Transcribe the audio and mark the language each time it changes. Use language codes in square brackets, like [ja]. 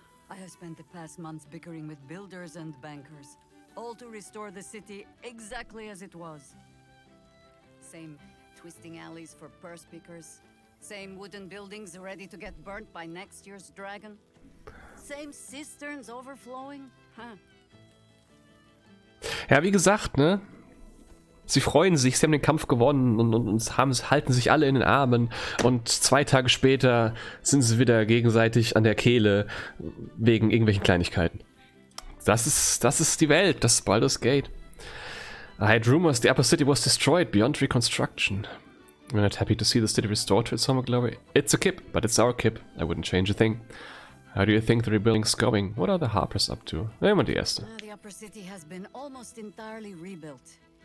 [en] I have spent the past months bickering with builders and bankers, all to restore the city exactly as it was. Same twisting alleys for purse pickers, same wooden buildings ready to get burnt by next year's dragon, same cisterns overflowing, huh? [de] Ja, wie gesagt, ne? Sie freuen sich, sie haben den Kampf gewonnen und halten sich alle in den Armen und 2 Tage später sind sie wieder gegenseitig an der Kehle wegen irgendwelchen Kleinigkeiten. Das ist die Welt, das ist Baldur's Gate. [en] I had rumors the upper city was destroyed beyond reconstruction. We're not happy to see the city restored to its former glory. It's a kip, but it's our kip. I wouldn't change a thing. How do you think the rebuilding's going? What are the Harpers up to? [de] Immer die erste. [en] The upper city has been almost entirely rebuilt.